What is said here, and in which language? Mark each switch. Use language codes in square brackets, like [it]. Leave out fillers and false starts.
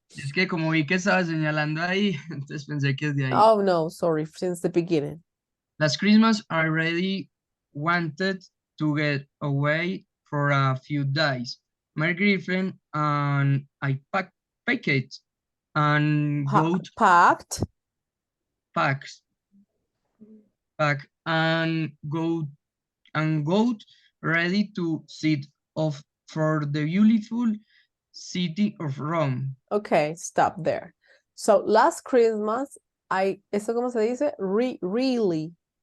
[es] Es que como vi que estaba señalando ahí, entonces pensé que es de ahí. [en] Oh, no, sorry, since the beginning. Last Christmas, I really wanted to get away for a few days, my girlfriend and I pack it and Packed. Pack and go ready to sit off for the beautiful city of Rome. Okay, stop there. So last Christmas, [es] ¿esto cómo se dice? [en] Really.